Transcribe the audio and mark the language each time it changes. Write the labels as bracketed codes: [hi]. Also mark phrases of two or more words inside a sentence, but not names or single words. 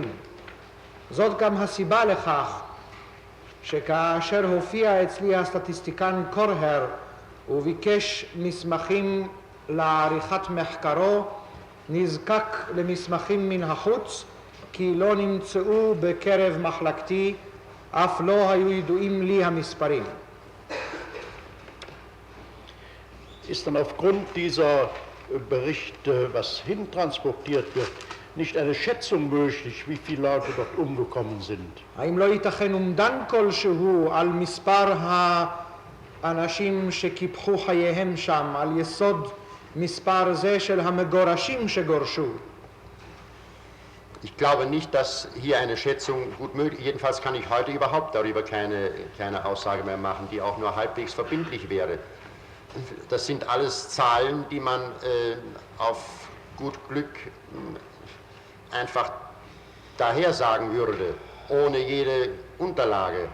[he] זאת גם הסיבה לכך שכאשר הופיע אצלי הסטטיסטיקן קורהר וביקש מסמכים לעריכת מחקרו, נזקק למסמכים מן החוץ, כי לא נמצאו בקרב מחלקתי, אף לא היו ידועים לי המספרים. [de] Ist dann aufgrund dieser Berichte, was hintransportiert wird, nicht eine Schätzung möglich, wie viele Leute dort umgekommen sind? [he] האם לא ייתכן אומדן כלשהו על מספר האנשים שקיפחו חייהם שם על יסוד מספר זה של המגורשים שגורשו? [de] Ich glaube nicht, dass hier eine Schätzung gut möglich ist. Jedenfalls kann ich heute überhaupt darüber keine Aussage mehr machen, die auch nur halbwegs verbindlich wäre. Das sind alles Zahlen, die man auf gut Glück einfach daher sagen würde, ohne jede Unterlage.